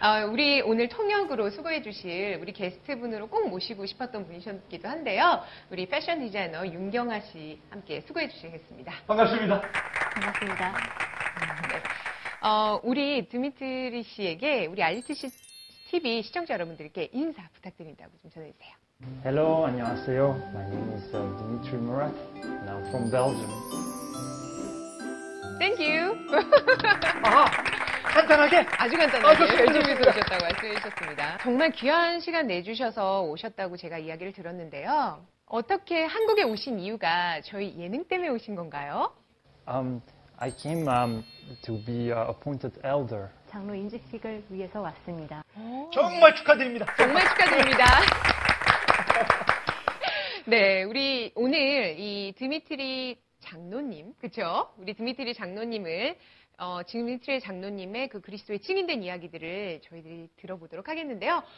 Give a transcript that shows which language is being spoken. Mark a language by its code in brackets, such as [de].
[ko] 우리 오늘 통역으로 수고해 주실 우리 게스트분으로 꼭 모시고 싶었던 분이셨기도 한데요. 우리 패션 디자이너 윤경아 씨 함께 수고해 주시겠습니다. 반갑습니다. 반갑습니다. 네. 우리 드미트리 씨에게 우리 RTC TV 시청자 여러분들께 인사 부탁드린다고 좀 전해주세요. [en] Hello, [ko] 안녕하세요. [en] My name is Dimitri Murat and I'm from Belgium. Thank you. [ko] 간단하게? 아주 간단하게 좋습니다. 벨지움에서 오셨다고 말씀해 주셨습니다. 정말 귀한 시간 내주셔서 오셨다고 제가 이야기를 들었는데요. 어떻게 한국에 오신 이유가 저희 예능 때문에 오신 건가요? [en] I came to be appointed elder [ko] 장로 인직식을 위해서 왔습니다. 정말 축하드립니다. 정말 축하드립니다. 네, 우리 오늘 이 드미트리 장로님, 그쵸? 우리 드미트리 장로님을, 드미트리 장로님의 그 그리스도의 증인된 이야기들을 저희들이 들어보도록 하겠는데요.